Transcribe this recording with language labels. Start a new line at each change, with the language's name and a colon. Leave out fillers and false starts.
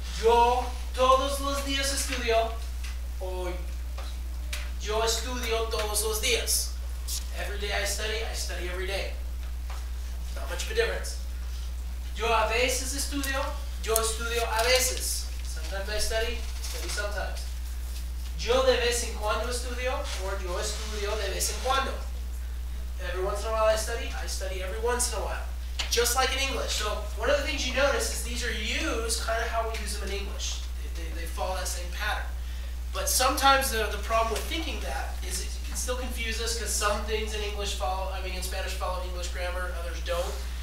Spanish: Yo todos los días estudio. Or yo estudio todos los días.
English: Every day I study every day. Not much of a difference.
Spanish: Yo a veces estudio a veces.
English: Sometimes I study sometimes.
Spanish: Yo de vez en cuando estudio, or yo estudio de vez en cuando.
English: Every once in a while I study every once in a while. Just like in English. So one of the things you notice is these are used kind of how we use them in English. They follow that same pattern. But sometimes the problem with thinking that is it can still confuse us because some things in in Spanish follow English grammar, others don't.